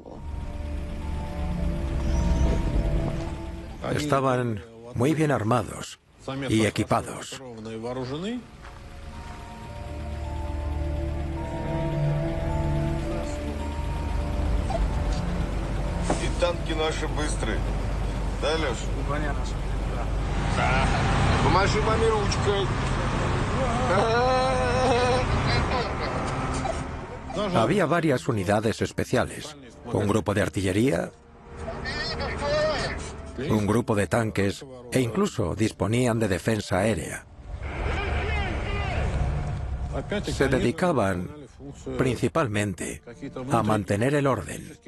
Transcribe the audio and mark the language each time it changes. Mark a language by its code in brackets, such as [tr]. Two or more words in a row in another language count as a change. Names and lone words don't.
[es] Estaban muy bien armados y equipados. Y tanques [ru] наши быстрые. Да, Леша? Помаши маме ручкой. [es] Había varias unidades especiales, un grupo de artillería, un grupo de tanques e incluso disponían de defensa aérea. Se dedicaban principalmente a mantener el orden.